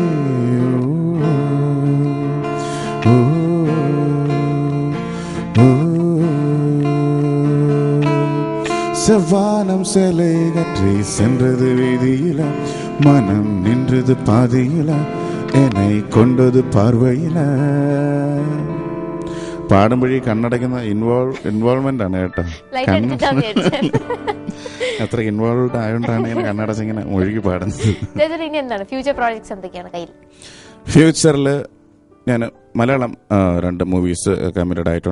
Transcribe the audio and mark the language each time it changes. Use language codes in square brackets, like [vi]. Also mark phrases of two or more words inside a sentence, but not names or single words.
[ta] ஓ, ஓ, செவ்வானம் சிலை கற்றி சென்றது வீதியில, மனம் நின்றது பாதியில, என்னை கொண்டது பார்வையில. [ml] പാടുമ്പോഴേ കണ്ണടയ്ക്കുന്ന ഇൻവോൾവ്മെന്റ് ആണ് കേട്ടോ. അത്ര ഇൻവോൾവ്ഡ് ആയതുകൊണ്ടാണ് ഇങ്ങനെ കണ്ണടച്ചിങ്ങനെ ഒഴുകി പാടുന്നത്. ഫ്യൂച്ചറിൽ ഞാൻ മലയാളം 2 [en] movies committed [ml] ആയിട്ടുണ്ട്.